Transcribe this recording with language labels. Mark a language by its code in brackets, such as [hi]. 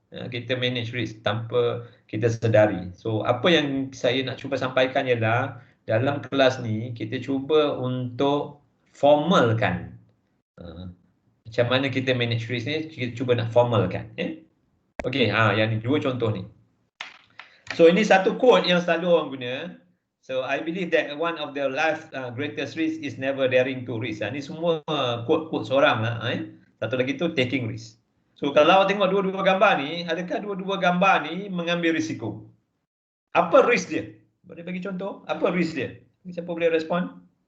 [ms] Kita manage risk tanpa kita sedari. So apa yang saya nak cuba sampaikan ialah dalam kelas ni kita cuba untuk formalkan macam mana kita manage risk ni, kita cuba nak formalkan. Okey, yang ni dua contoh ni. So ini satu quote yang selalu orang guna. [en] So I believe that one of the life greatest risk is never daring to risk. [ms] Ni semua quote seorang lah. Satu lagi tu taking risk. So kalau awak tengok dua-dua gambar ni, adakah dua-dua gambar ni mengambil risiko? Apa risk dia? Boleh bagi contoh? Apa risk dia? Siapa boleh respon?